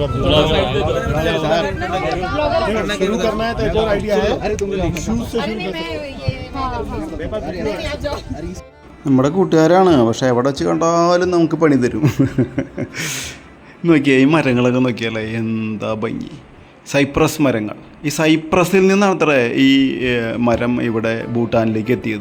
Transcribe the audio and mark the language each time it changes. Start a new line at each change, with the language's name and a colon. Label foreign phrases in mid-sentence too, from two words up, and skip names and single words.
Hindi: शुरू करना है तो एक और आइडिया है. अरे तुम शूज से शुरू
Malayalam: നമ്മുടെ കൂട്ടുകാരാണ്, പക്ഷെ എവിടെ വെച്ച് കണ്ടാലും നമുക്ക് പണി തരും. നോക്കിയാൽ ഈ മരങ്ങളൊക്കെ നോക്കിയാലേ എന്താ ഭംഗി. സൈപ്രസ് മരങ്ങൾ. ഈ സൈപ്രസിൽ നിന്നാണ് അത്ര ഈ മരം ഇവിടെ ഭൂട്ടാനിലേക്ക് എത്തിയത്.